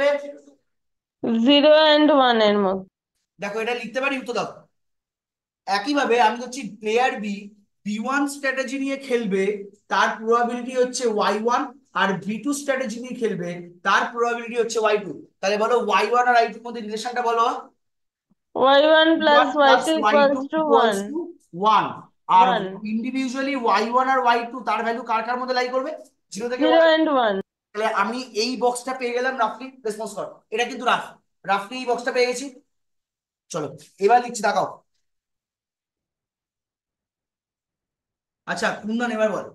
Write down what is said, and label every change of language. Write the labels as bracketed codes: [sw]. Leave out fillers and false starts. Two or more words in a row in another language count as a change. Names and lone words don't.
[bn] 0 and 1 এর মধ্যে। দেখো, এটা লিখতে পারি, উত্তর দাও। একইভাবে আমি হচ্ছি প্লেয়ার বি, B1 স্ট্র্যাটেজি নিয়ে খেলবে, তার প্রবাবিলিটি হচ্ছে y1। আর B2 স্ট্র্যাটেজি নিয়ে খেলবে, তার প্রবাবিলিটি হচ্ছে y2। তাহলে বলো y1 আর y2 এর মধ্যে রিলেশনটা বলো। y1 plus y1 প্লাস y2 y2 [en] equals to [bn] ইকুয়ালস 1 টু 1। আর 1 ইন্ডিভিজুয়ালি y1 আর y2 তার ভ্যালু কার কার মধ্যে লাই করবে? 0 থেকে 0 1। and 1 তাহলে আমি এই বক্সটা পেয়ে গেলাম রাফলি। রেসপন্স কর, এটা কিন্তু রাফলি এই বক্সটা পেয়ে গেছি। চলো, এবার লিখছি, তাকাও। আচ্ছা কুন্দন, এবার বল।